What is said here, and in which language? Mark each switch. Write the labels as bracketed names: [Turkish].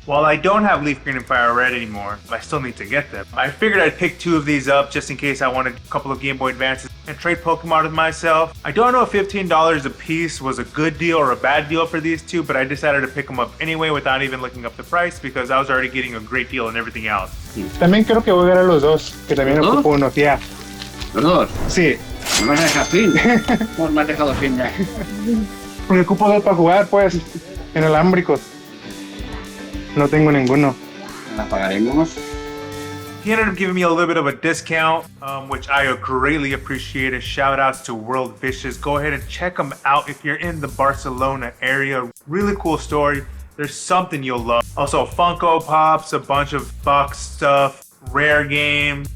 [English] While I don't have Leaf Green and Fire Red anymore, I still need to get them. I figured I'd pick two of these up just in case I wanted a couple of Game Boy Advances and trade Pokemon with myself. I don't know if $15 a piece was a good deal or a bad deal for these two, but I decided to pick them up anyway without even looking up the price because I was already getting a great deal and everything else. [Spanish] También creo que voy a agarrar los dos, que también ¿Los ocupo unos. [English] Yeah. [Spanish] Los dos. Sí. ¿Me vas a dejar fin? ¿Cómo me has dejado fin ya? Porque ocupo dos para jugar, pues, inalámbricos. No tengo ninguno. La pagaremos. [English] He ended up giving me a little bit of a discount, which I greatly appreciated. Shout outs to World Vicious. Go ahead and check them out if you're in the Barcelona area. Really cool story. There's something you'll love. Also Funko Pops, a bunch of box stuff, rare games.